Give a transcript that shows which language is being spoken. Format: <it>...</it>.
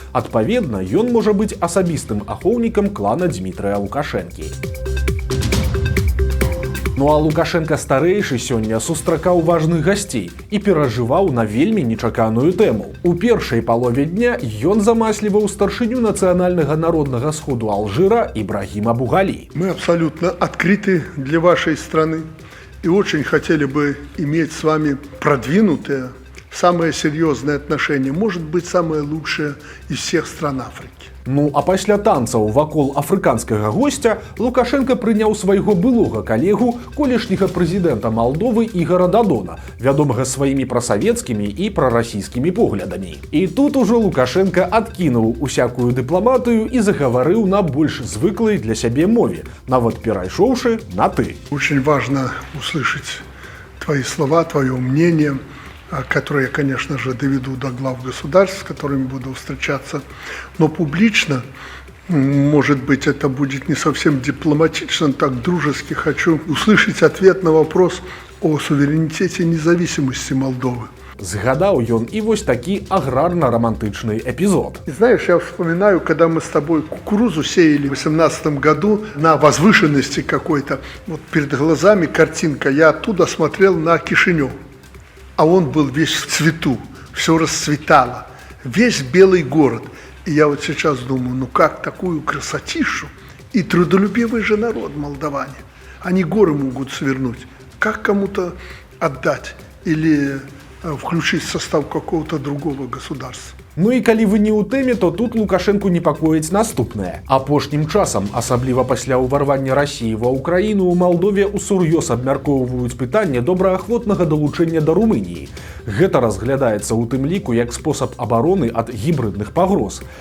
<be>Адпаведна, ён можа быць асабістым ахоўнікам клана Дмітрыя Лукашэнкі. Ну а Лукашенко старэйшы сёння сустракаў важных гасцей і перажываў на вельмі нечаканую тэму. У першай палове дня ён замасліваў старшыню нацыянальнага народнага сходу Алжира Ибрагима Бугали.</be> <ru>Мы абсолютно открыты для вашей страны и очень хотели бы иметь с вами продвинутые, самые серьезные отношения, может быть, самые лучшие из всех стран Африки.</ru> <be>Ну, а пасля танцаў вакол афрыканскага госця Лукашенко прыняў свайго былога калегу, колішняга прэзідэнта Малдовы Ігара Дадона, вядомага сваімі прасавецкімі і прарасійскімі поглядамі. І тут ужо Лукашенко адкінуў усякую дыпламатыю і загаварыў на больш звыклай для сябе мове, нават перайшоўшы на «ты».</be> <ru>Очень важно услышать твои слова, твое мнение, которые я, конечно же, доведу до глав государств, с которыми буду встречаться, но публично, может быть, это будет не совсем дипломатично, так дружески хочу услышать ответ на вопрос о суверенитете и независимости Молдовы.</ru> <be>Згадаў ён і вось такі аграрна-романтычны эпизод.</be> <ru>И знаешь, я вспоминаю, когда мы с тобой кукурузу сеяли в 2018 году на возвышенности какой-то, вот перед глазами картинка, я оттуда смотрел на Кишинев. А он был весь в цвету, все расцветало, весь белый город. И я вот сейчас думаю, ну как такую красотищу, и трудолюбивый же народ молдаване, они горы могут свернуть, как кому-то отдать или включить в состав какого-то другого государства.</ru> <be>Ну і калі вы не ў тэме, то тут Лукашэнку непакоіць наступнае. Апошнім часам, асабліва пасля ўварвання Расіі ва Ўкраіну, у Малдове усур'ёз абмяркоўваюць пытанне добраахвотнага далучэння да Румыніі. Гэта разглядаецца ў тым ліку як спосаб абароны ад гібрыдных пагроз.</be>